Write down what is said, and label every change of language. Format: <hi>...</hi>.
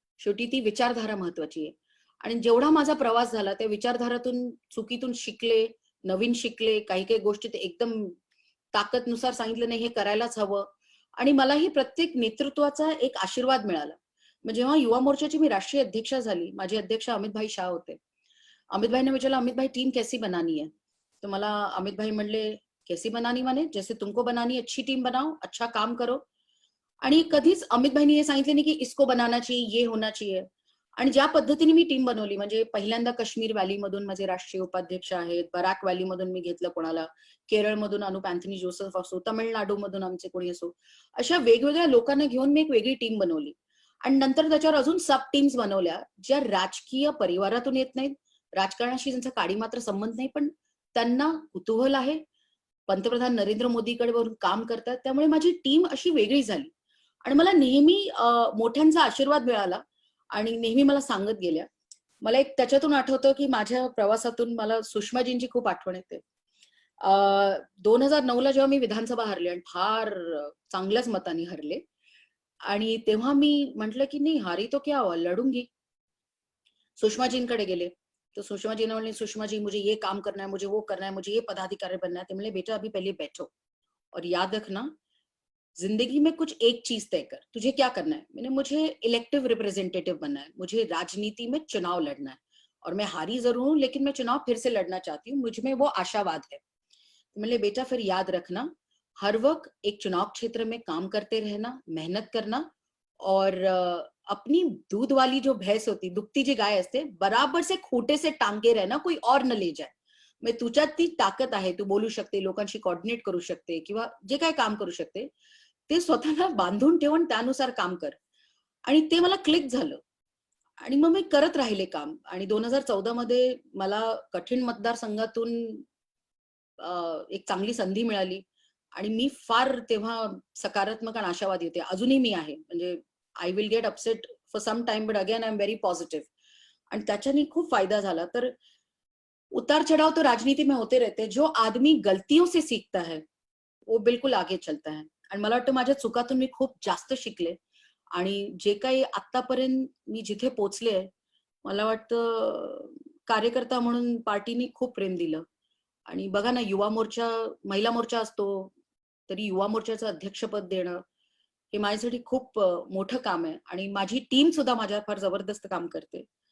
<mr>शेवटी ती विचारधारा महत्वाची आहे आणि जेवढा माझा प्रवास झाला त्या विचारधारातून चुकीतून शिकले, नवीन शिकले, काही काही गोष्टी ते एकदम ताकदनुसार सांगितलं नाही हे करायलाच हवं आणि मलाही प्रत्येक नेतृत्वाचा एक आशीर्वाद मिळाला. मग जेव्हा युवा मोर्चाची मी राष्ट्रीय अध्यक्षा झाली, माझे अध्यक्ष अमित भाई शाह होते.</mr> <hi>अमित भाई ने विचारलं, अमित भाई टीम कैसी बनानी है?</hi> <mr>तो मला अमित भाई म्हणले,</mr> <hi>कैसी बनानी माने जैसे तुमको बनानी है, अच्छी टीम बनाओ, अच्छा काम करो.</hi> <mr>आणि कधीच अमित भाईनी हे सांगितले नाही की</mr> <hi>इसको बनाना चाहिए, ये होना चाहिए.</hi> <mr>आणि ज्या पद्धतीने मी टीम बनवली, म्हणजे पहिल्यांदा काश्मीर व्हॅलीमधून माझे राष्ट्रीय उपाध्यक्ष आहेत, बराक व्हॅलीमधून मी घेतलं कोणाला, केरळमधून अनुप अँथनी जोसेफ असो, तमिळनाडूमधून आमचे कोणी असो, अशा वेगवेगळ्या लोकांना घेऊन मी एक वेगळी टीम बनवली. आणि नंतर त्याच्यावर अजून सब टीम्स बनवल्या, ज्या राजकीय परिवारातून येत नाहीत, राजकारणाशी त्यांचा काडी मात्र संबंध नाही, पण त्यांना कुतूहल आहे, पंतप्रधान नरेंद्र मोदीकडे वरून काम करतात. त्यामुळे माझी टीम अशी वेगळी झाली आणि मला नेहमी मोठ्यांचा आशीर्वाद मिळाला आणि नेहमी मला सांगत गेल्या. मला एक त्याच्यातून आठवतं की माझ्या प्रवासातून मला सुषमाजींची खूप आठवण येते. 2009ला जेव्हा मी विधानसभा हरले आणि फार चांगल्याच मताने हरले आणि तेव्हा मी म्हटलं की नाही</mr> <hi>हारी तो क्या हुआ, लढूंगी.</hi> <mr>सुषमाजींकडे गेले</mr> <hi>तो सुषमा जी ने बोले, सुषमा जी मुझे ये काम करना है, मुझे वो करना है, मुझे ये पदाधिकारी बनना है. ते बोले बेटा अभी पहले बैठो और याद रखना जिंदगी में कुछ एक चीज तय कर, तुझे क्या करना है. मैंने मुझे इलेक्टिव रिप्रेजेंटेटिव बनना है, मुझे राजनीति में चुनाव लड़ना है और मैं हारी जरूर हूं लेकिन मैं चुनाव फिर से लड़ना चाहती हूँ, मुझ में वो आशावाद है. मैंने बेटा फिर याद रखना हर वक्त एक चुनाव क्षेत्र में काम करते रहना, मेहनत करना और अपनी दूध वाली जो भैंस होती, दुभती</hi> <mr>जी गाय असते,</mr> <hi>बराबर से खोटे से टांगे रहना, कोई और न ले जाए.</hi> <mr>मग तुझ्यात ती ताकद आहे, तू बोलू शकते, लोकांशी कोऑर्डिनेट करू शकते किंवा जे काय काम करू शकते ते स्वतःला बांधून ठेवून त्यानुसार काम कर. आणि ते मला क्लिक झालं आणि मग मी करत राहिले काम. आणि 2014 मध्ये मला कठीण मतदारसंघातून एक चांगली संधी मिळाली आणि मी फार तेव्हा सकारात्मक आणि आशावादी होते. अजूनही मी आहे.</mr> <en>म्हणजे I will get upset for some time but again I am very positive.</en> <mr>आणि त्याच्याने खूप फायदा झाला.</mr> <hi>तर उतार चढ़ाव तो राजनीति में होते रहते हैं. जो आदमी गलतियों से सीखता है वो बिलकुल आगे चलता है.</hi> <mr>आणि मला वाटतं माझ्या चुकातून मी खूप जास्त शिकले आणि जे काही आतापर्यंत मी जिथे पोहोचले, मला वाटतं कार्यकर्ता म्हणून पार्टीने खूप प्रेम दिलं. आणि बघा ना, युवा मोर्चा, महिला मोर्चा असतो तरी युवा मोर्चाचं अध्यक्षपद देणं हे माझ्यासाठी खूप मोठं काम आहे आणि माझी टीम सुद्धा माझ्या फार जबरदस्त काम करते.</mr>